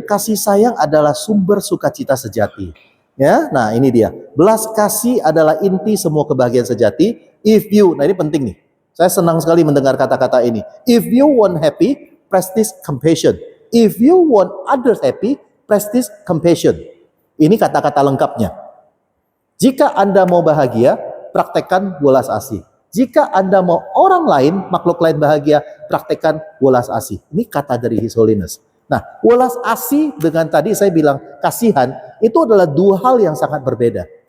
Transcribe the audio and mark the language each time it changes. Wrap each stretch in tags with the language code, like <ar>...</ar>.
<id>Kasih sayang adalah sumber sukacita sejati. Ya, nah ini dia. Belas kasih adalah inti semua kebahagiaan sejati. Nah ini penting nih. Saya senang sekali mendengar kata-kata ini.</id> <en>If you want happy, practice compassion. If you want others happy, practice compassion.</en> <id>Ini kata-kata lengkapnya. Jika Anda mau bahagia, praktekkan welas asih. Jika Anda mau orang lain, makhluk lain bahagia, praktekkan welas asih. Ini kata dari His Holiness. Nah, welas asih dengan tadi saya bilang kasihan, itu adalah 2 hal yang sangat berbeda.</id>